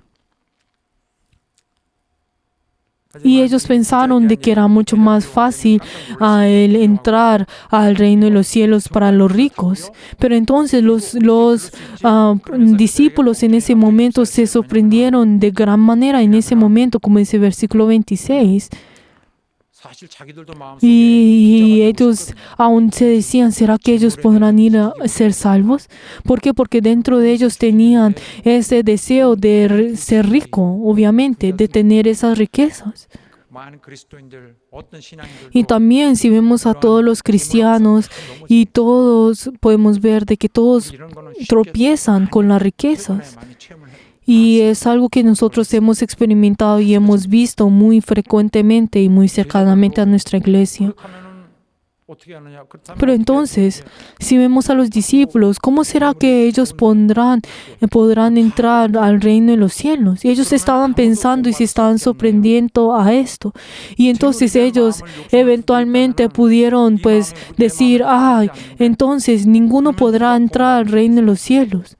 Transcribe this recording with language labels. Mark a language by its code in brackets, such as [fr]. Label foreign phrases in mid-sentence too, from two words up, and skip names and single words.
[es] Y ellos pensaron de que era mucho más fácil el entrar al reino de los cielos para los ricos. Pero entonces los discípulos en ese momento se sorprendieron de gran manera en ese momento, como dice el versículo 26. [ko] 사실 자기들도 마음속에 [es] Y ellos aún se decían, ¿será que ellos podrán ir a ser salvos? ¿Por qué? Porque dentro de ellos tenían ese deseo de ser rico, obviamente, de tener esas riquezas. [ko] 많은 그리스도인들 어떤 신앙인들도 [es] Y también si vemos a todos los cristianos, y todos podemos ver de que todos [ko] 이런 거는 쉽게 [es] tropiezan con las riquezas. [ko] 많이 체험을 해. [es] Y es algo que nosotros hemos experimentado y hemos visto muy frecuentemente y muy cercanamente a nuestra iglesia. [ko] 그렇다면은 어떻게 하느냐? 그렇다면 [es] Pero entonces, si vemos a los discípulos, ¿cómo será que ellos podrán entrar al reino de los cielos? Y ellos estaban pensando y se estaban sorprendiendo a esto. Y entonces ellos eventualmente pudieron decir, entonces ninguno podrá entrar al reino de los cielos.